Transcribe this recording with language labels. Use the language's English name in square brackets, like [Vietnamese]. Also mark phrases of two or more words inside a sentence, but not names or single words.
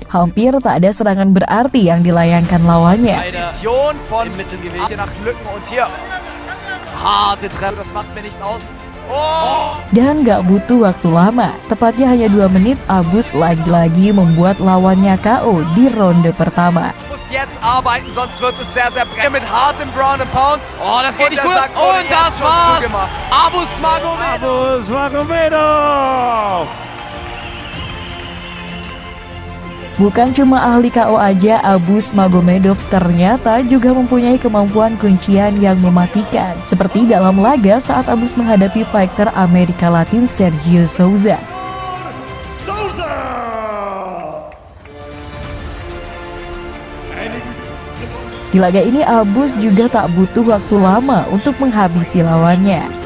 [Indonesian] Hampir tak ada serangan berarti yang dilayangkan lawannya. Dan gak butuh waktu lama, tepatnya hanya 2 menit, Abus lagi-lagi membuat lawannya KO di ronde pertama. [German] Jetzt arbeiten, sonst wird es sehr, sehr brennend mit hartem [English] Ground and Pound. [German] Oh, das geht nicht gut. Und das war's. Abus Magomedov. [Indonesian] Bukan cuma ahli KO aja, Abus Magomedov ternyata juga mempunyai kemampuan kuncian yang mematikan. Seperti dalam laga saat Abus menghadapi fighter Amerika Latin Sergio Souza. Di laga ini Abus juga tak butuh waktu lama untuk menghabisi lawannya.